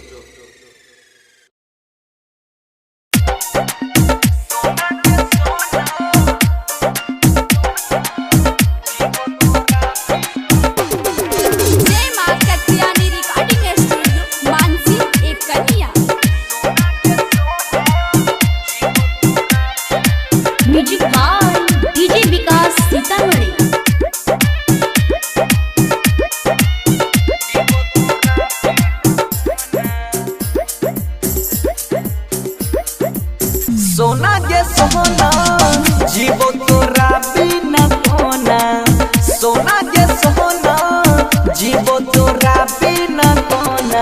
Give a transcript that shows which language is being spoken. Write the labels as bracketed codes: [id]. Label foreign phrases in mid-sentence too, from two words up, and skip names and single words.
[mai] जय मां कत्यानी [en] recording studio [mai] मानसी एक कन्या। [en] Music by DJ Vikas Sitamarhi. [mai] सोना के सोना जीवो तोरा बिना कोना, सोना के सोना जीवो तोरा बिना कोना।